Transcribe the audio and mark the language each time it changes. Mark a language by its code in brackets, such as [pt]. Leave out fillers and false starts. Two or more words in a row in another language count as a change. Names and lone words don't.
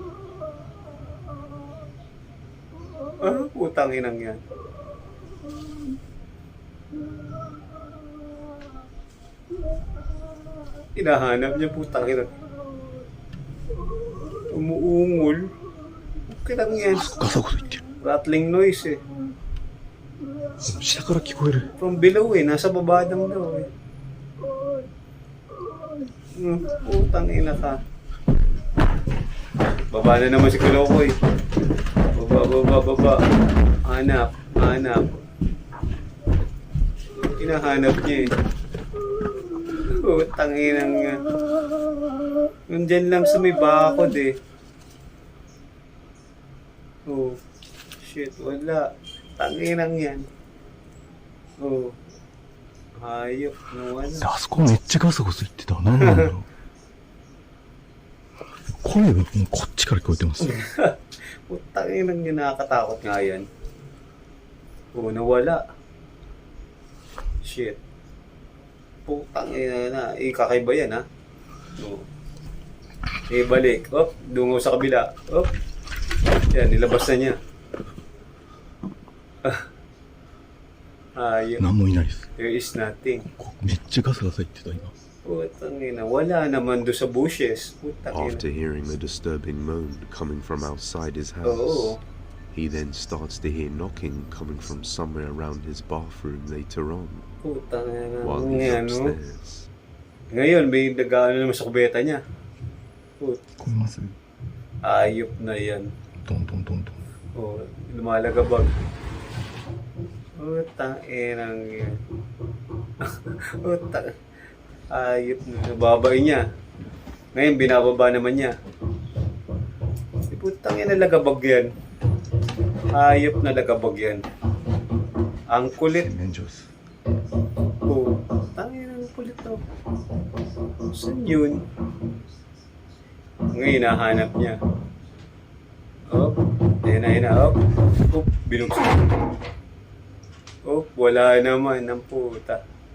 [tl] Putang inang yan. Hinahanap niya, putang inang. Umuungol. Okay lang yan. [en] Rattling noise eh. [ja] 下から聞こえる [en] From below [tl] eh. Nasa baba daw eh. Putang ina ka. Baba na naman si Kulokoy. Baba. Hanap. Hinahanap niya eh. Putang inang nga. Nandyan lang sa may bakod eh. Oh. Shit, wala. Tanginang yan. Oh. Hayop. Nawala. [ja] あそこめっちゃガサゴソ言ってた何なんだろう声がもうこっちから聞こえてます [tl] Putang inang yun, nakakatakot nga yan. Oh, nawala. Shit. Putang ina na. Kakaiba yan ha. Oh. Balik. Oh, dungaw sa kabila. Oh. Yan, nilabas na niya. Ayun. [ja] 何もいないです [en] There is nothing. [ja] めっちゃガサガサ言ってた今 [tl] Putang ina. Wala naman do sa bushes. Putang ina. [en] After hearing a disturbing moan coming from outside his house, [tl] Oo. [en] he then starts to hear knocking coming from somewhere around his bathroom later on, [tl] Putang ina. [en] while he's [tl] Ano? [en] upstairs. [tl] Ngayon, may nag-ano naman sa kubeta niya. [ja] 聞こえます [tl] Ayop na yan. [ja] トントントントン [tl] Oh, lumalagabag. Utang inang yan. Utang. Ayop na. Nababay niya. Ngayon, binababa naman niya. Putang ina, lagabag yan. Ayop na lagabag yan. Ang kulit. [ja] 洗面所です。 [tl] Oh, tangin ang kulit to. Saan yun? Ngayon, hinahanap niya. Oh, ayun na. Oh, binuksan. Oh, wala naman ang puta.